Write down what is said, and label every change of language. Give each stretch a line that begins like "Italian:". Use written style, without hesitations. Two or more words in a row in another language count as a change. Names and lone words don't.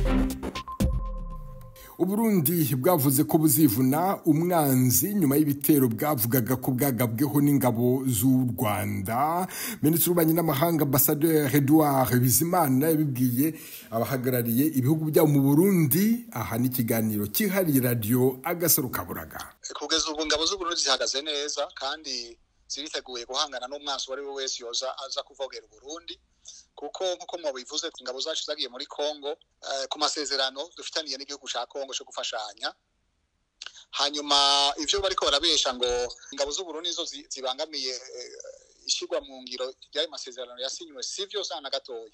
Rundi: Uburundi bwavuze ko buzivuna umwanzi nyuma y'ibitero bwavugaga ko bwagabweho n'ingabo z'u Rwanda. Minisitiri w'ububanyi n'amahanga Ambassadeur Edouard Bizimana yabibwiye abahagarariye ibihugu byabo mu Burundi. Aha ni ikiganiro cyihariye radio Agasaro Kaburaga. Kugeza ubu ingabo z'u Burundi zihagaze neza kandi ziriteguye guhangana n'umwanzi wari we wese yoza aza kuvogera Burundi, kuko nkuko mwabivuze ingabo zacu zagiye muri Kongo ku masezerano dufitaniye n'igihugu cya Kongo cyo gufashanya. Hanyuma ivyo bariko barabesha ngo ingabo z'u Burundi zo zibangamiye ishigwa mu ngiro y'ayo masezerano yasinywe, sivyo sana gatoya.